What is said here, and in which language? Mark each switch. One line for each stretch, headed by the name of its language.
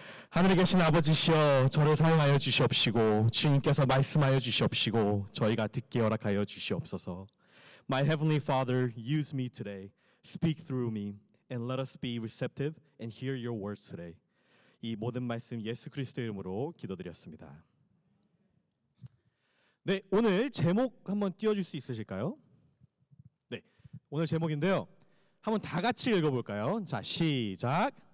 Korean: 하늘에 계신 아버지시여, 저를 사용하여 주시옵시고 주님께서 말씀하여 주시옵시고 저희가 듣게 허락하여 주시옵소서.
English: My heavenly Father, use me today. Speak through me and let us be receptive and hear your words today.
Korean: 이 모든 말씀 예수 그리스도의 이름으로 기도드렸습니다. 네, 오늘 제목 한번 띄워줄 수 있으실까요? 네, 오늘 제목인데요. 한번 다 같이 읽어볼까요? 자, 시작.